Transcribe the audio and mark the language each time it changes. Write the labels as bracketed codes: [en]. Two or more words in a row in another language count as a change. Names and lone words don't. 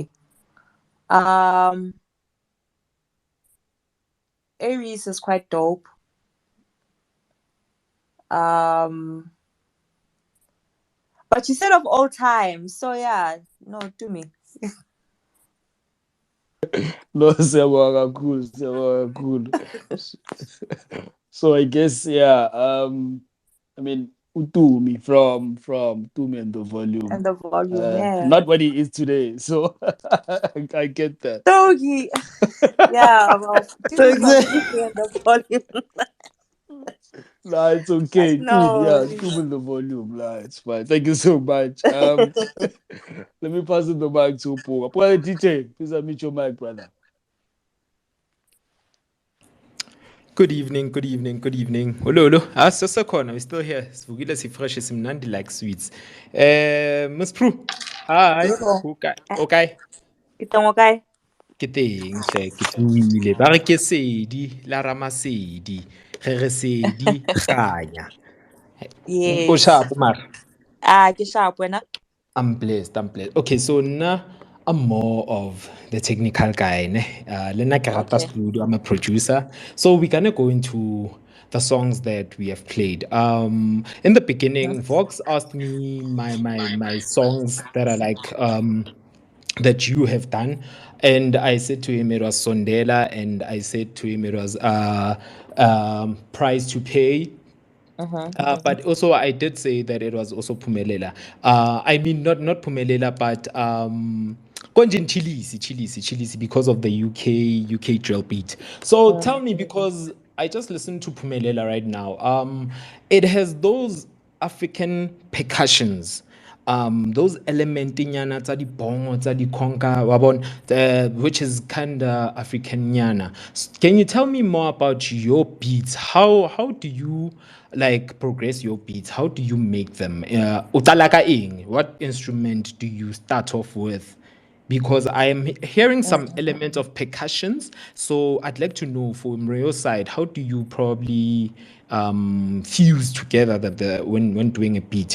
[en] Um, Aries is quite dope. Um, but you said of all time, so yeah, no, Dumi. No, [zu] siyabonga kakhulu, siyabonga kakhulu. [en] So I guess yeah, I mean Utumi from Tumi and the Volume. And the Volume, yeah. Not what he is today. So I get that. Doggy. Yeah, well, Dumi from Dumi and the Volume. Nah, it's But okay. Two, no, yeah, two in the volume. Nah, it's fine. Thank you so much. Let me pass it the mic to Paul. Paul, DJ, please unmute your mic, brother. Good evening, good evening, good evening. Hello, hello. Sasakhona, we're still here. [zu] Sivukile sifresh simnandi [en] like sweets. [zu] Miss Pru. [en] Hi. Yo. Okay. Okay. [st] Itong okay? Ke teng hle, ke tsohile. Ba re ke sedi la ramasedi. Re sedi kganya. O [en] Yes. [st] sharp mara. Ke sharp wena. [en] I'm blessed. I'm blessed. Okay, so now I'm more of the technical guy. [st] Ne? Lena ke rata [en] Okay. studio. I'm a producer. So we're gonna go into the songs that we have played. In the beginning, Vox asked me my songs that are like that you have done, and I said to him it was Sondela, and I said to him it was Price to Pay. Mm-hmm. But also, I did say that it was also Pumelela. I mean, not Pumelela, but Konjin Chilisi, because of the UK drill beat. So tell me, because I just listened to Pumelela right now. It has those African percussions, those [st] elementinyana tsa di bongo tsa di conga wabon, [en] which is kind of Africanyana. Can you tell me more about your beats? How do you like progress your beats? How do you make them? [zu] Uqala ka eng? [en] What instrument do you start off with? Because I am hearing some elements of percussions, so I'd like to know from your side, how do you probably fuse together the when doing a beat?